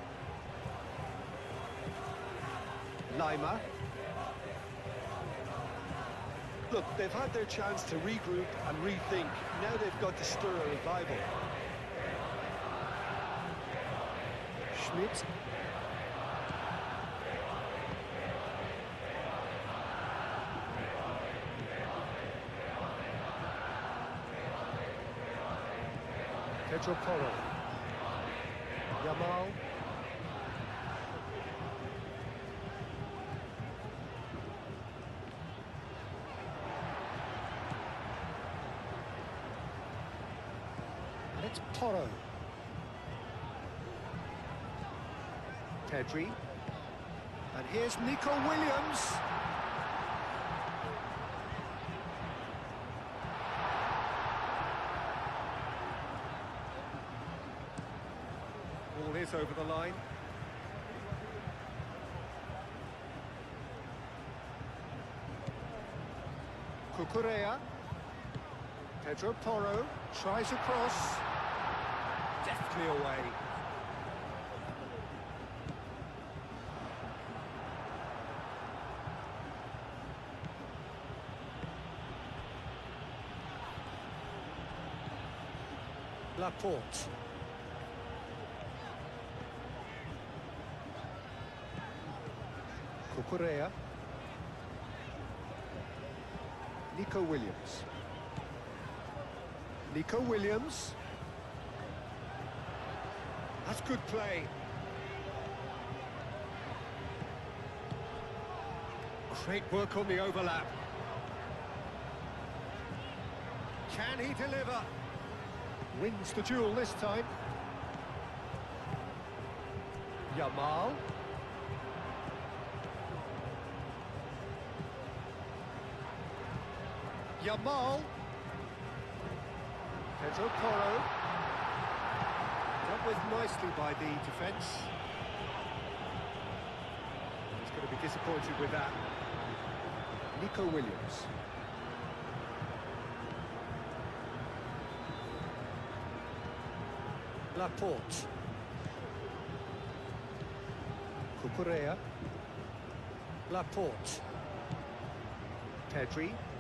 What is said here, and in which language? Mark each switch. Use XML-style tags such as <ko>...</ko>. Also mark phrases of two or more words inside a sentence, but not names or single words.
<en>Lima. Look, they've had their chance to regroup and rethink. Now they've got to stir a revival. Schmidt. Pedro Porro. Yamal. And it's Porro. Pedri. And here's Nico Williams. Ball is over the line. Cucurella. Pedro Porro tries a cross. Deftly away. Laporte. Cucurella. Nico Williams. Nico Williams. That's good play. Great work on the overlap. Can he deliver? Wins the duel this time. Yamal. Yamal. Pedro Porro. Dealt with nicely by the defence. He's going to be disappointed with that. Nico Williams. Laporte. Cucurella. Laporte. Pedri.</en>